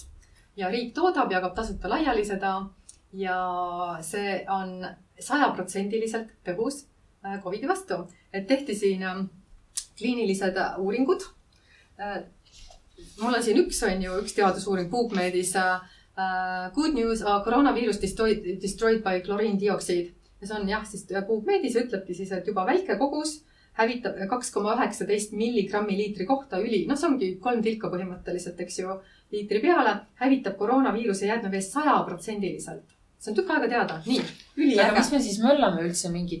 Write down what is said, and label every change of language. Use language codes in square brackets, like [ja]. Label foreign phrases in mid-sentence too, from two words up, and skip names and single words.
[et] Ja riik toodab, jagab tasuta laiali seda ja see on 100% tõhus COVID-i vastu. Et tehti siin kliinilised uuringud. Mul on siin üks teadusuuring PubMedis. [en] Good news, coronavirus destroyed by chlorine dioxide. [et] Ja see on siis PubMedis ütlebki siis, et juba väike kogus hävitab 2,19 milligrammi liitri kohta see ongi 3 tilka põhimõtteliselt, eks ju, liitri peale, hävitab koroonaviiruse jäätmeveest 100%. See on tükk aega teada. Nii, üliäge. Aga mis me siis möllame üldse mingit...